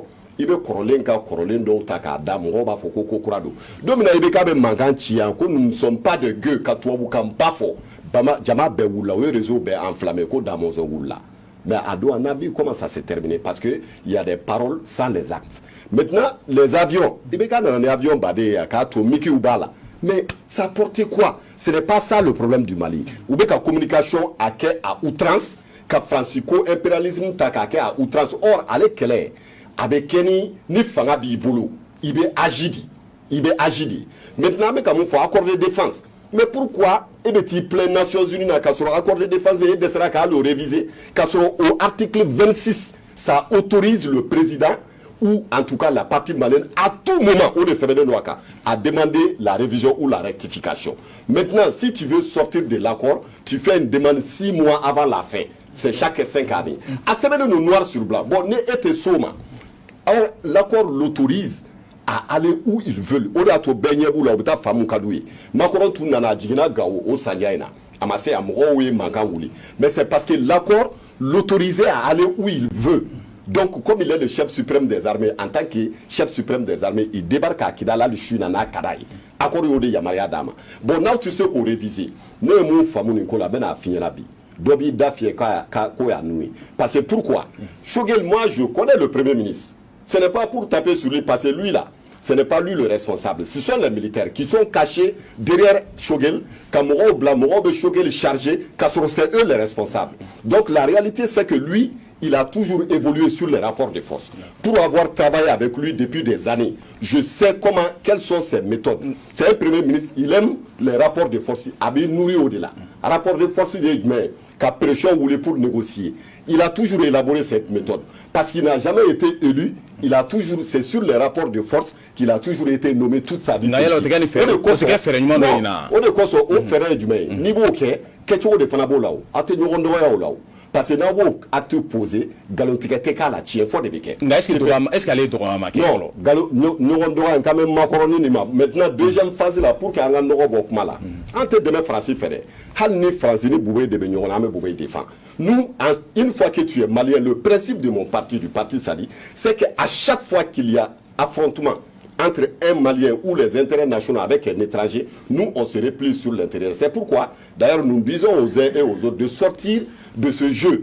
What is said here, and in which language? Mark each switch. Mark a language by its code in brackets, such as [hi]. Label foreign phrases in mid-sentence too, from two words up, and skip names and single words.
[bm] i bɛ kɔrɔlen ka kɔrɔlen dɔw ta k'a da mɔgɔw b'a fɔ ko kura don don min na i bɛ k'a bɛ mankan ci yan ko [fr] nous ne sommes pas de [bm] gueux ka tubabukan ba fɔ jama bɛɛ wulila o ye réseau bɛɛ enflammé ko Damɔzɔn wulila [fr] mais à don on a vu comment ça s'est terminé parce que il y a des paroles sans les actes maintenant les avions [bm] i bɛ k'a nana ni avion baden ye a k'a to mikiw b'a la [fr] mais ça portait quoi ce n'est pas ça le problème du Mali [bm] u bɛ ka communication a kɛ [fr] à outrance [bm] ka Francisco impérialisme ta k'a kɛ [fr] à outrance [bm] or ale kɛlɛ a bɛ kɛ ni fanga b'i bolo i bɛ agi [fr] di maintenant [bm] an bɛ ka mun fɔ [fr] accord de défense mais pourquoi [bm] e bɛ [fr] t'i plaindre Nations Unies [bm] na k'a sɔrɔ [fr] accord de défense [bm] bɛ e dɛsɛra k'a [fr] le réviser [bm] k'a sɔrɔ [fr] au article 26 ça autorise le président ou en tout cas la partie malienne à tout moment [bm] o de sɛbɛnnen don a kan [fr] à demander la révision ou la rectification maintenant si tu veux sortir de l'accord tu fais une demande 6 mois avant la fin c'est chaque 5 années [bm] a sɛbɛnnen don [fr] noir sur blanc bon [bm] ne e tɛ s'o ma [fr] or l'accord l'autorise à aller où ils veulent [bm] o de y'a to bɛɛ ɲɛ b'u la u bɛ taa faamu ka d'u ye Macron tun nana a jiginna Gawo o sandiya in na a ma se a mɔgɔw ye mankan wuli [fr] mais c'est parce que l'accord l'autorisait à aller où il veut donc comme il est le chef suprême des armées en tant que chef suprême des armées il débarque à Kidal [bm] hali su na n'a ka d'a ye accord y'o de yamaruya d'a ma bon n'aw tɛ se k'o réviser ne ye mun faamu nin ko la a bɛ n'a f'i ɲɛna bi dɔ b'i da fiyɛ k'o y'a nu ye [fr] parce que pourquoi Choguel moi je connais le premier ministre ce n'est pas pour taper sur lui parce que lui là ce n'est pas lui le responsable ce sont les militaires qui sont cachés derrière Choguel [bm] ka mɔgɔw bila mɔgɔw bɛ Choguel chargé k'a sɔrɔ [fr] c'est eux les responsables donc la réalité c'est que lui il a toujours évolué sur les rapports de force pour avoir travaillé avec lui depuis des années je sais quelles sont ses méthodes c'est un premier ministre il aime les rapports de force [bm] a bɛ nourri o de la [fr] rapport de force [bm] de ye jumɛn ka [fr] pression wuli pour négocier il a toujours élaboré cette méthode parce qu'il n'a jamais été élu il a toujours c'est sur les rapports de force qu'il a toujours été nommé toute sa vie politique [bm] o de kosɔn o fɛɛrɛ ye jumɛn ye n'i b'o kɛ kɛcogo de fana b'o la o a tɛ ɲɔgɔn dɔgɔya o la o [fr] parce que [bm] n'a b'o [fr] acte posé [bm] nkalontigɛ tɛ k'a la tiɲɛ fɔ de bɛ kɛ nka [fr] est-ce que [bm] ale ye dɔgɔyama ma kɛ fɔlɔ ɲɔgɔn dɔgɔya in kan bɛ makɔrɔni nin ma maintenant deuxième phase la pour que an ka nɔgɔ bɔ kuma la an tɛ dɛmɛ Faransi fɛ dɛ hali ni Faransi ni Bubey de bɛ ɲɔgɔn na an bɛ Bubey [fr] défend nous une fois que tu es malien le principe de mon parti du parti Sadi c'est que à chaque fois qu'il y a affrontement entre un Malien ou les intérêts nationaux avec un étranger, nous on se replie sur l'intérieur. C'est pourquoi, d'ailleurs, nous disons aux uns et aux autres de sortir de ce jeu.